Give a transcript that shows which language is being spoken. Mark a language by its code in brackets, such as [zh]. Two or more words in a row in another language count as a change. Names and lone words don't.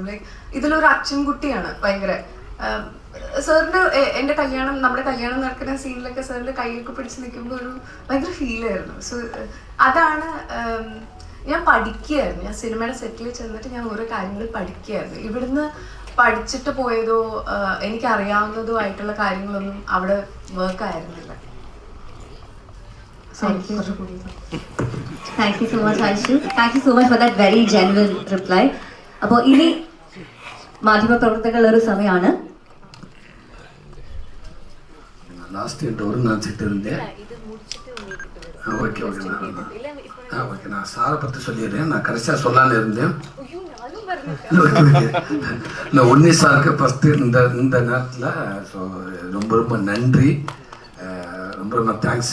[ml] ലൈക്ക് ഇതിലൊരു അച്ഛൻകുട്ടിയാണ് ഭയങ്കര. സാറിൻ്റെ നമ്മുടെ കല്യാണം നടക്കുന്ന സീനിലൊക്കെ സാറിൻ്റെ കൈയൊക്കെ പിടിച്ച് നിൽക്കുമ്പോൾ ഒരു ഭയങ്കര ഫീലായിരുന്നു. സോ അതാണ് ഞാൻ പഠിക്കുകയായിരുന്നു. ഞാൻ സിനിമയുടെ സെറ്റിൽ ചെന്നിട്ട് ഞാൻ ഓരോ കാര്യങ്ങൾ പഠിക്കുകയായിരുന്നു. ഇവിടുന്ന് പഠിച്ചിട്ട് പോയതോ എനിക്കറിയാവുന്നതോ ആയിട്ടുള്ള കാര്യങ്ങളൊന്നും അവിടെ വർക്ക് ആയിരുന്നില്ല. [en] Thank you so much, Aishu. Thank you so much for that very genuine reply. [ml] അപ്പോൾ ഇനി മാധ്യമപ്രവർത്തകരുടെ ഒരു സമയമാണ്. [ta] லாஸ்ட் ஒரு நினச்சிட்டு இருந்தேன். ஓகே நான் சாரை பற்றி சொல்லிடுறேன். நான் கடைசியாக சொல்லலான்னு இருந்தேன். நான் உன்னி சாருக்கு ஃபஸ்ட்டு இந்த நேரத்தில் ஸோ ரொம்ப நன்றி, ரொம்ப தேங்க்ஸ்.